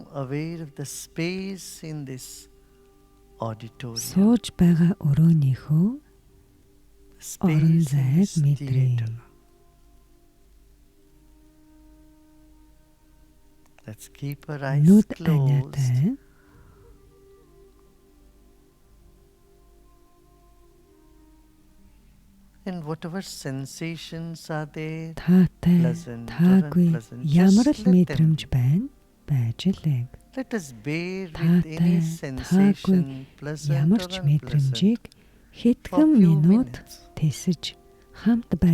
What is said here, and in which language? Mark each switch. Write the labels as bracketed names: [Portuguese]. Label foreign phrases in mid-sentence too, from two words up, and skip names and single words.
[English] aware of the space in this auditorium. [Mongolian] Сууж байгаа өрөөнийхөө орон [English] Space in [Mongolian] зайг [English] this [Mongolian] мэдрээ. [English] theater. Let's keep our eyes [Mongolian] Нүд [English] closed. [Mongolian] аниатай [English] And whatever sensations are there, [Mongolian] таатай [English] pleasant or [Mongolian] таагүй [English] unpleasant, [Mongolian] ямар [English] just [Mongolian] л [English] let them [Mongolian] мэдрэмж байна байж л байг. [English] let us bear with [Mongolian] Таатай, [English] any [Mongolian] таагүй, [English] sensation, pleasant [Mongolian] Ямар [English] or [Mongolian] ч [English] unpleasant, [Mongolian] мэдрэмжийг [English] for [Mongolian] хэдхэн [English] few [Mongolian] минут [English] minutes, [Mongolian] тэсэж хамт бай.